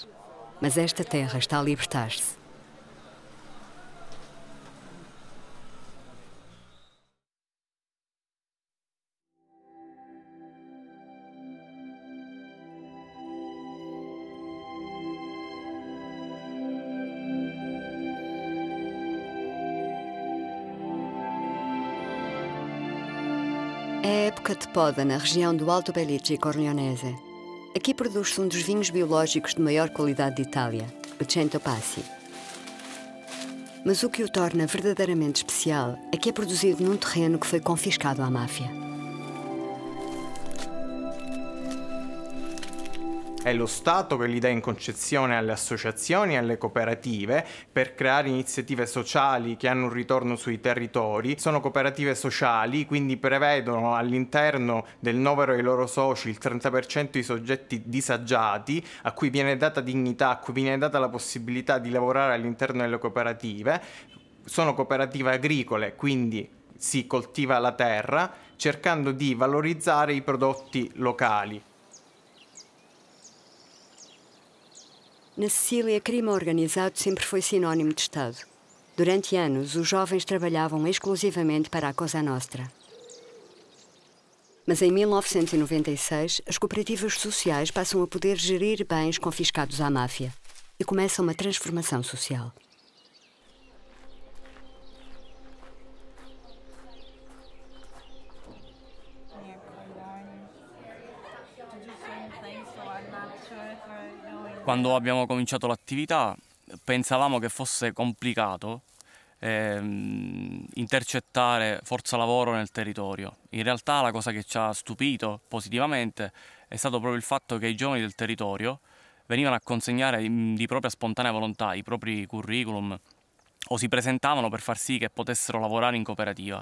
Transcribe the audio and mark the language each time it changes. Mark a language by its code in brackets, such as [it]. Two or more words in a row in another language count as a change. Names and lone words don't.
[pt] Mas esta terra está a libertar-se. É a época de poda na região do Alto Belice e Corleonese. Aqui produz-se um dos vinhos biológicos de maior qualidade de Itália, o Cento Passi. Mas o que o torna verdadeiramente especial é que é produzido num terreno que foi confiscado à máfia. [it] È lo Stato che li dà in concessione alle associazioni e alle cooperative per creare iniziative sociali che hanno un ritorno sui territori. Sono cooperative sociali, quindi prevedono all'interno del novero dei loro soci il 30% di soggetti disagiati, a cui viene data dignità, a cui viene data la possibilità di lavorare all'interno delle cooperative. Sono cooperative agricole, quindi si coltiva la terra, cercando di valorizzare i prodotti locali. [pt] Na Sicília, crime organizado sempre foi sinónimo de Estado. Durante anos, os jovens trabalhavam exclusivamente para a Cosa Nostra. Mas em 1996, as cooperativas sociais passam a poder gerir bens confiscados à máfia e começa uma transformação social. [it] Quando abbiamo cominciato l'attività pensavamo che fosse complicato intercettare forza lavoro nel territorio. In realtà la cosa che ci ha stupito positivamente è stato proprio il fatto che i giovani del territorio venivano a consegnare di propria spontanea volontà i propri curriculum o si presentavano per far sì che potessero lavorare in cooperativa.